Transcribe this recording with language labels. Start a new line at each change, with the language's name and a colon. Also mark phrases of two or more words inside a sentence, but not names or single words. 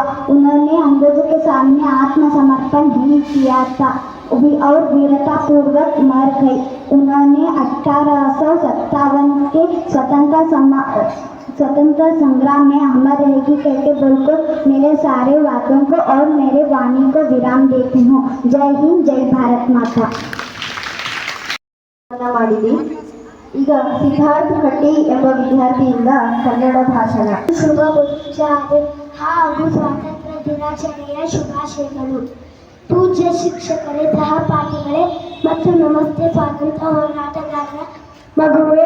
Hindi: उन्होंने अंग्रेजों के सामने आत्मसमर्पण भी किया था और वीरता पूर्वक मर गई। उन्होंने 1857 के स्वतंत्रता संग्राम में अमर रहेगी कहते बोलकर मेरे सारे वाक्यों को और मेरे वाणी को विराम देती हूँ। जय हिंद, जय भारत माता।
Kannada: ಈಗ ಸಿದ್ಧಾರ್ಥ ಹಟ್ಟಿ ಎಂಬ ವಿದ್ಯಾರ್ಥಿಯಿಂದ ಕನ್ನಡ ಭಾಷಣ. ಶುಭ ಮುಂಜಾನೆ ಹಾಗೂ ಸ್ವಾತಂತ್ರ್ಯ ದಿನಾಚರಣೆಯ ಶುಭಾಶಯಗಳು. ಪೂಜ್ಯ ಶಿಕ್ಷಕರೇ, ಸಹಪಾಠಿಗಳೇ ಮತ್ತು ನಮಸ್ತೆ ಸ್ವಾತಂತ್ರ್ಯ ಹೋರಾಟಗಾರರ ಮಗುವೇ.